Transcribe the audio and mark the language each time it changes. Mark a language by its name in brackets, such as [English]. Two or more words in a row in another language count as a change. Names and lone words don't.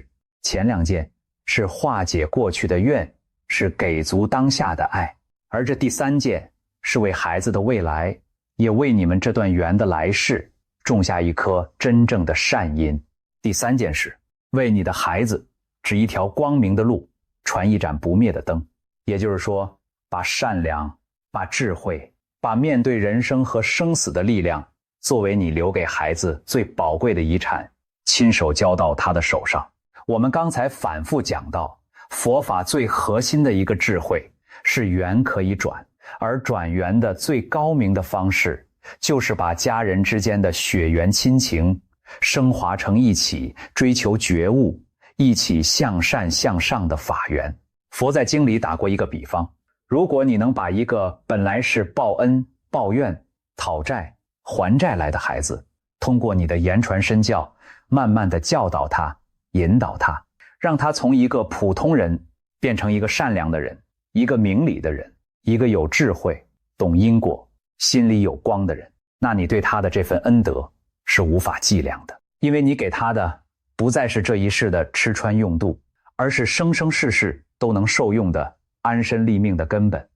[Chinese] 前2件是化解過去的怨，是給足當下的愛，而這第3件是為孩子的未來，也為你們這段緣的來世種下一顆真正的善因。第3件事，為你的孩子指一條光明的路，傳一盞不滅的燈。也就是說，把善良，把智慧，把面对人生和生死的力量作為你留給孩子最寶貴的遺產，親手交到他的手上。我們剛才反復講到，佛法最核心的一個智慧是緣可以轉，而轉緣的最高明的方式就是把家人之間的血緣親情升華成一起追求覺悟，一起向善向上的法緣。佛在經裡打過一個比方，如果你能把一個本來是報恩、報怨、討債、還債來的孩子，通過你的言傳身教，慢慢的教導他，引導他，讓他從一個普通人變成一個善良的人，一個明理的人，一個有智慧、懂因果、心裡有光的人，那你對他的這份恩德是無法計量的，因為你給他的不再是這一世的吃穿用度，而是生生世世都能受用的安身立命的根本。